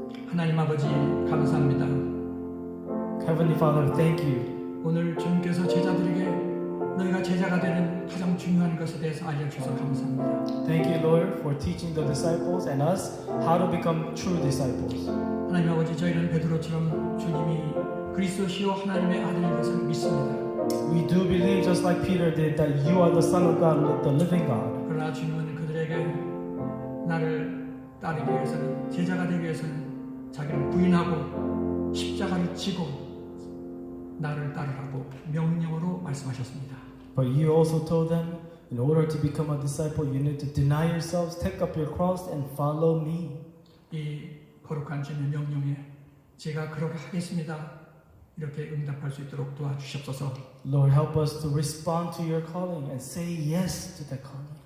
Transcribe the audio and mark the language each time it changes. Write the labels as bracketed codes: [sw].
[ko] 하나님 아버지 감사합니다. [en] Heavenly Father, thank you. [ko] 오늘 주님께서 제자들에게 너희가 제자가 되는 가장 중요한 것에 대해서 알려주셔서 감사합니다. [en] Thank you, Lord, for teaching the disciples and us how to become true disciples. [ko] 하나님 아버지 저희는 베드로처럼 주님이 그리스도시요 하나님의 아들인 것을 믿습니다. [en] We do believe, just like Peter did, that you are the Son of God, the living God. [ko] 그러나 주님은 그들에게 나를 따르기 위해서는 제자가 되기 위해서는 자기를 부인하고 십자가를 지고 나를 따르라고 명령으로 말씀하셨습니다. [en] But you also told them, in order to become a disciple, you need to deny yourselves, take up your cross, and follow me. [ko] 이 거룩한 주님의 명령에 제가 그렇게 하겠습니다. 이렇게 응답할 수 있도록 도와주시옵소서. [en] Lord, help us to respond to your calling and say yes to that calling.